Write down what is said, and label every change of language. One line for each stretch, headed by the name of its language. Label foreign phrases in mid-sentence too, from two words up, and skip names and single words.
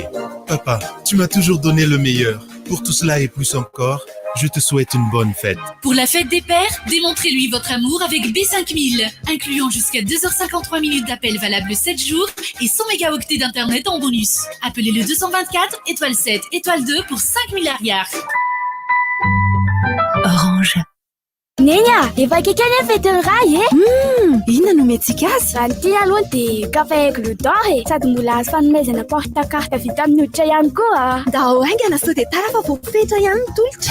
French: Papa, tu m'as toujours donné le meilleur. Pour tout cela et plus encore, je te souhaite une bonne fête. Pour la fête des pères, démontrez-lui votre amour avec B5000, incluant jusqu'à 2h53 minutes d'appel valable 7 jours et 100 mégaoctets d'internet en bonus. Appelez le 224 étoile 7 étoile 2 pour 5000 ariary. Orange.
Malagasy: Nenya, efa kaikany fetiny ray Inona no metsika azy? Anty aloha de café Glodor sady mbola fanomezana porte-carte vita amin'ny hoditra ihany koa Ndao aingana sao de tara fa voafetra ihany ny tolotra